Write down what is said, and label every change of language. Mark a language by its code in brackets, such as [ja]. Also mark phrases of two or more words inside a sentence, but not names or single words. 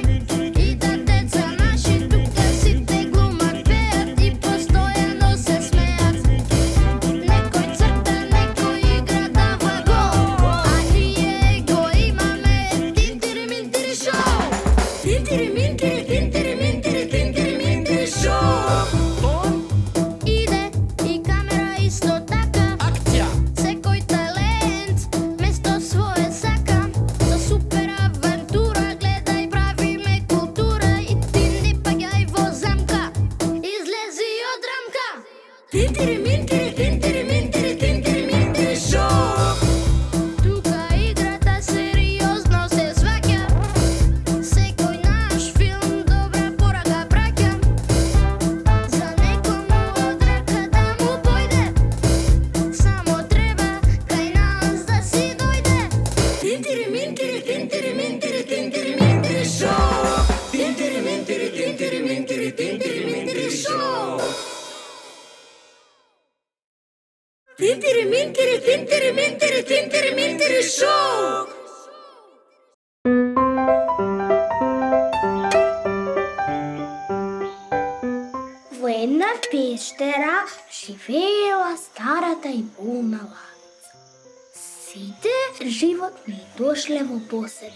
[bg] и да деца наши тук сите глумат, пеят и постоянно се смеят. [mk] Некој црта, некој игра дава гол, а ние го имаме Тинтири-минтири шоу. Тинтири-минтири, тинтири-минтири, тинтири-минтири шоу. Иде и камера исто така. Секој талент место свое сака. За супер авантура гледај, правиме култура и ти не паѓај во замка. Излези од рамка. Тинтири-минтири, тинтири-минтири, тинтири-минтири шоу. Тука играта сериозно се сваќа. Секој наш филм добра порака праќа. За некому од рака да му појде, само треба кај нас да си дојде. Тинтири-минтири, тинтири-минтири, тинтири-минтири шоу. Тинтири-минтири, тинтири-минтири, тинтири-минтири шоу. Тинтири-минтири, тинтири-минтири, тинтири-минтири шоу. Во една пештера живеела старата и болна лавица. Сите животни дошле во посета.